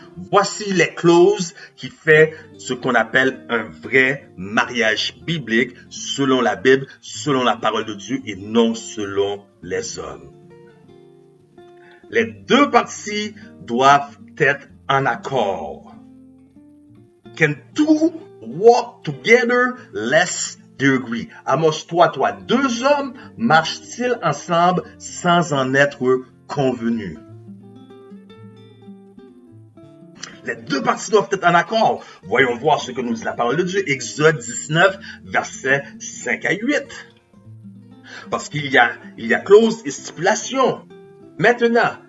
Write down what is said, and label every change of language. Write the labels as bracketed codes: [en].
[fr] Voici les clauses qui fait ce qu'on appelle un vrai mariage biblique selon la Bible, selon la parole de Dieu et non selon les hommes. Les deux parties doivent être en accord. [en] Can two walk together lest they agree? [fr] Amos 3:3. Deux hommes marchent-ils ensemble sans en être convenus? Les deux parties doivent être en accord. Voyons voir ce que nous dit la parole de Dieu. Exode 19, versets 5 à 8. Parce qu'il y a clause et stipulation. Maintenant,